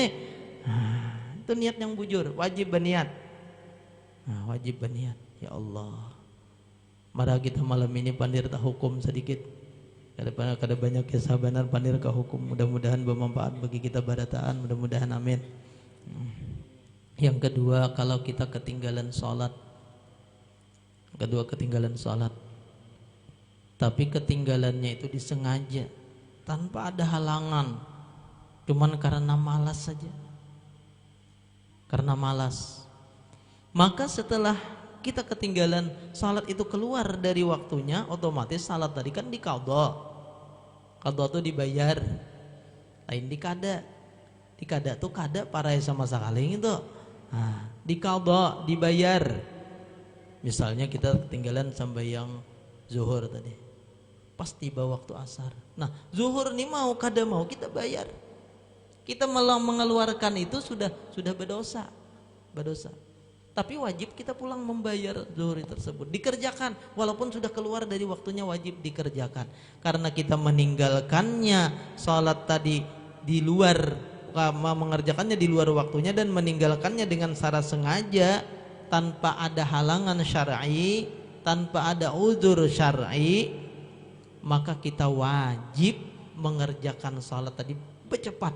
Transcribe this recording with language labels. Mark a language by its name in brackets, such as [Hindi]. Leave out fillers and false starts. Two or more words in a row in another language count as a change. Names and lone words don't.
[Indonesian] Nah, itu niat yang bujur, wajib berniat. Nah, wajib berniat. [Arabic] يا الله. [Banjar] Mara kita malam ini pandir tak hukum sedikit. Kada banyak kesabaran pandir ke hukum. [Indonesian] Mudah-mudahan bermanfaat bagi kita barataan. Mudah-mudahan amin. Yang kedua, kalau kita ketinggalan sholat. Tapi ketinggalannya itu disengaja, tanpa ada halangan, cuman karena malas saja. Maka setelah kita ketinggalan salat itu keluar dari waktunya, otomatis salat tadi kan diqadha. Qadha itu dibayar, lain dikada. [Banjar] Dikada tuh kada parai sama sekali itu. [Indonesian] Nah, diqadha, dibayar. Misalnya kita ketinggalan sambahyang zuhur tadi, pas tiba waktu asar. Nah, zuhur nih mau kada mau kita bayar. Kita malah mengeluarkan itu sudah berdosa. Tapi wajib kita pulang membayar zuhur tersebut, dikerjakan walaupun sudah keluar dari waktunya, wajib dikerjakan. Karena kita meninggalkannya salat tadi di luar, mengerjakannya di luar waktunya dan meninggalkannya dengan secara sengaja tanpa ada halangan syar'i, tanpa ada uzur syar'i, maka kita wajib mengerjakan salat tadi bercepat.